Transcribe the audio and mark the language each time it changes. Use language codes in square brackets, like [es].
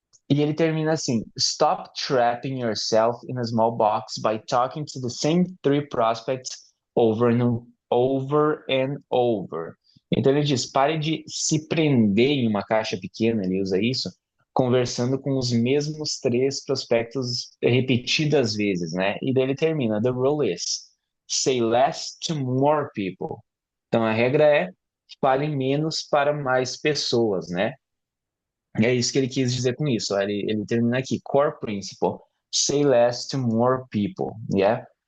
[pt] E ele termina assim: [en] Stop trapping yourself in a small box by talking to the same three prospects over and over. [pt] Então ele diz: pare de se prender em uma caixa pequena, ele usa isso, conversando com os mesmos três prospectos repetidas vezes, né? E daí ele termina: [en] The rule is say less to more people. [pt] Então a regra é fale menos para mais pessoas, né? É isso que ele quis dizer com isso. Ele termina aqui, [en] core principle, say less to more people, yeah?